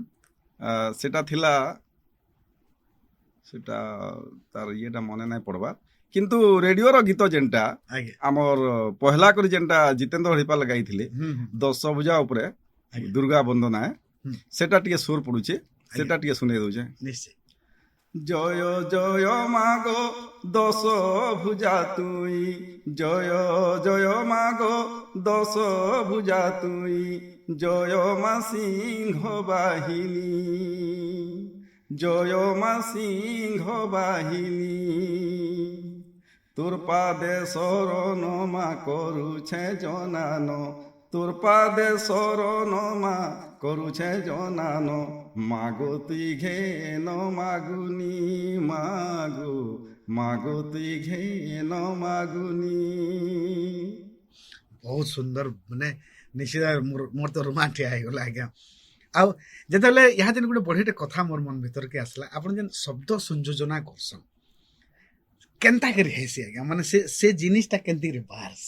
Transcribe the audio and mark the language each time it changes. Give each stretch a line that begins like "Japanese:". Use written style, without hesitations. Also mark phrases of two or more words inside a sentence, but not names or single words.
Odia: ସେଟା ଥିଲା ସେଟା ତାର ଇଏଟା ମନେ ନାଇଁ ପଡବା କିନ୍ତୁ ରେଡିଓର ଗୀତ ଯେନ୍ଟା ଆଜ୍ଞା ଆମର ପହଲା କରି ଯେନ୍ଟା ଜିତେନ୍ଦ୍ର ହରିପାଲ ଗାଇଥିଲେ ହୁଁ ଦଶ ଭୁଜା ଉପରେ ଆଜ୍ଞା। ଦୁର୍ଗା ବନ୍ଦନା ହୁଁ। ସେଟା ଟିକେ ସୁର ପଡୁଛେ ସେଟା ଟିକେ ଶୁନେଇ ଦଉଛେ। ନିଶ୍ଚୟ ଜୟ ଜୟ ମାଗୋ ଦଶ ଭୁଜା ତୁଇ ଜୟ ଜୟ ମାଗୋ ଦଶ ଭୁଜା ତୁଇ ଜୟ ମା ସିଂହ ବାହିନୀ ଜୟ ମା ସିଂହ ବାହିନୀ ତୋର ପାଦେ ଶରଣ ମା କରୁଛେ ଜନାନ ତୋର ପାଦେ ଶରଣ ମା କରୁଛେ ଜନାନ ମାଗୋ ତୁଇ ଘେନ ମାଗୁନି ମାଗୋ ମାଗୋ ତୁଇ ଘେନ ମାଗୁନି। ବହୁତ ସୁନ୍ଦର ମାନେ ନିଶ୍ଚିତ ମୋର ତ ରୋମାଣ୍ଟିଆ ହେଇଗଲା ଆଜ୍ଞା। ଆଉ ଯେତେବେଳେ ଏହା ଯେନ୍ ଗୋଟେ ବଢ଼ିଟେ କଥା ମୋର ମନ ଭିତରକେ ଆସିଲା ଆପଣ ଯେନ୍ ଶବ୍ଦ ସଂଯୋଜନା କରସନ୍ କେନ୍ତା କରି ହେସି ଆଜ୍ଞା ମାନେ ସେ ଜିନିଷଟା କେନ୍ତି କରି ବାହାରସି